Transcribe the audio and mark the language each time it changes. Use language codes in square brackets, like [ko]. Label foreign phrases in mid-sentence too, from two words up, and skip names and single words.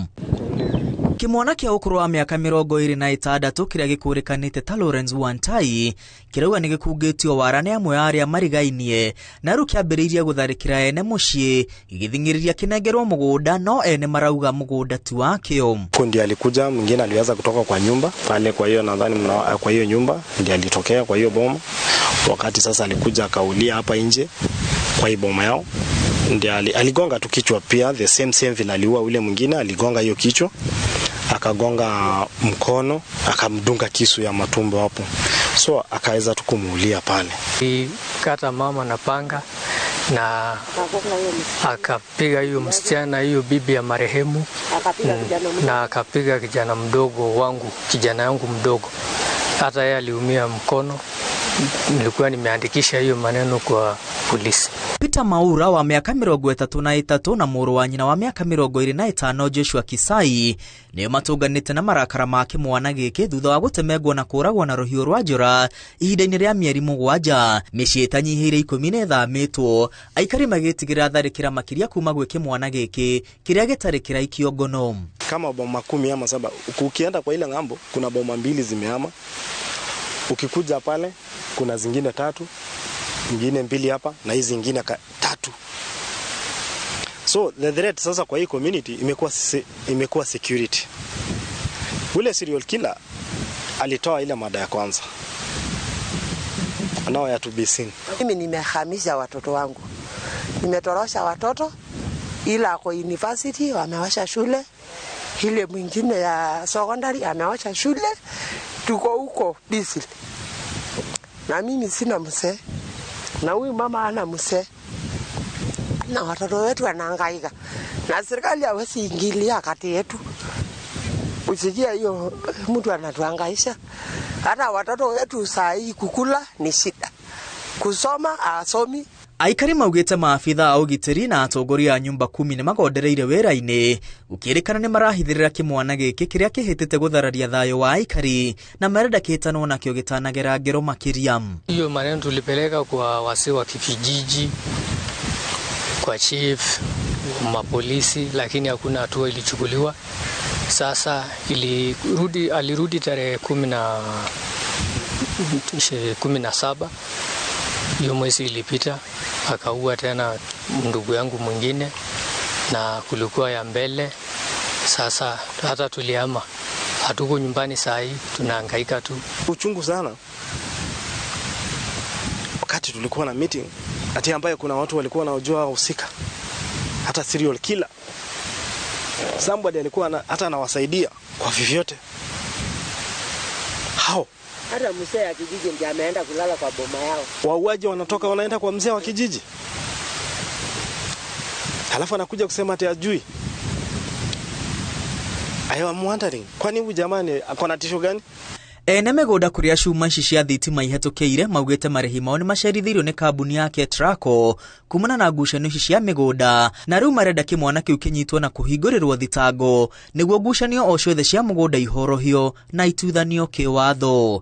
[ki] Kimwana kia ũkũrũ wa mĩaka 26 kĩrĩa gĩkũrĩkanĩte ta Lawrence Wantai kĩrauga nĩ gĩkungĩtio wara nĩ amwe arĩa marigainie na rĩu kĩambĩrĩirie gũtharĩkĩra ene mũciĩ gĩgĩthingĩrĩria kĩnengerwo mũgũnda no ene marauga mũgũnda tu wakĩo. [sw] Kundi alikuja, mwingine aliweza kutoka kwa nyumba pale, kwa hiyo nadhani kwa hiyo nyumba ndiye alitokea kwa hiyo boma. Wakati sasa alikuja akaulia hapa nje kwa hiyo boma yao, ndiye aligonga tu kichwa pia, [en] the same [sw] vile aliua ule mwingine, aligonga hiyo kichwa, akagonga mkono, akamdunga kisu ya matumbo hapo, so akaweza tu kumuulia pale. Kata mama na panga na akapiga hiyo msichana, hiyo bibi ya marehemu, na akapiga kijana mdogo wangu, kijana yangu mdogo, hata yeye aliumia mkono. Nilikuwa nimeandikisha hiyo maneno kwa polisi. [ki] Peter Maura wa miaka 33 na mũrũ wa nyina wa miaka 25 Joshua Kisai nĩo matũnganĩte na marakara ma kĩmwana gĩkĩ thutha wa gũtemengwo na kũragwo na rũhiũ rwa njora ihinda-inĩ rĩa mĩeri 7. Mĩciĩ ĩtanyihĩire 10 nĩthamĩtwo, aikari magĩtigĩra tharĩkĩra makĩria kuma gwĩ kĩmwana gĩkĩ kĩrĩa gĩtarĩ kĩraikio ngono. [sw] Kama boma 10 ama 7, ukienda kwa ile ngambo kuna boma 2 zimehama. Ukikuja pale kuna zingine 3, nyingine 2 hapa na hizi zingine 3. [en] So the threat [sw] sasa kwa hii [en] community imekuwa security. [sw] Ule [en] serial killer [sw] alitoa ile mada ya kwanza. [en] Now ya to be seen. [sw] Mimi nimehamisha watoto wangu. Nimetorosha watoto ila kwa university wamewasha shule. Ile mwingine ya secondary amewasha shule. Tuko huko busy. Na mimi sina mzee. Na huyu mama ana mzee. Na watoto wetu wanahangaika. Na serikali hawezi ingilia kati yetu. Usikia hiyo mtu anatuhangaisha. Hata watoto wetu saa hii kukula ni shida. Kusoma asomi. [ki] Aikari maugĩte maabitha a ũgitĩri na atongoria a nyumba 10 nĩ magondereire wĩra-inĩ gũkĩrĩkana nĩ marahithĩrĩra kĩmwana gĩkĩ kĩrĩa kĩhĩtĩte gũthararia thayũ wa aikari na marenda kĩhitanwo nakĩo gĩtanagera ngero makĩria. [sw] Hiyo maneno tulipeleka kwa wazee wa kijiji, kwa chief, mapolisi, lakini hakuna hatua ilichukuliwa. Sasa alirudi tarehe 17 hiyo mwezi ilipita, akaua tena ndugu yangu mwingine na kulikuwa ya mbele. Sasa hata tuliama, hatuko nyumbani saa hii, tunahangaika tu. Uchungu sana. Wakati tulikuwa na meeting, ati ambaye kuna watu walikuwa wanaojua wahusika, hata [en] serial killer. [sw] Somebody alikuwa hata anawasaidia kwa vyovyote. How? Hata mzee wa kijiji ndiye ameenda kulala kwa boma yao. Wauaji wanatoka wanaenda kwa mzee wa kijiji. Halafu anakuja kusema ati ajui. [en] I am wondering, [sw] kwani huyu jamani akona tisho gani? [ki] Ene mĩgũnda kũrĩa cuma ici cia thitima ihetũkĩire maugĩte marĩhi mao nĩ macerithĩirio nĩ kambuni ya Ketraco kumana na ngucanio ici cia mĩgũnda na rĩu marenda kĩmwana kĩu kĩnyitwo na kũhingũrĩrwo thitango nĩguo ngucanio o ciothe cia mũgũnda ihorohio na ituthanio kĩwatho.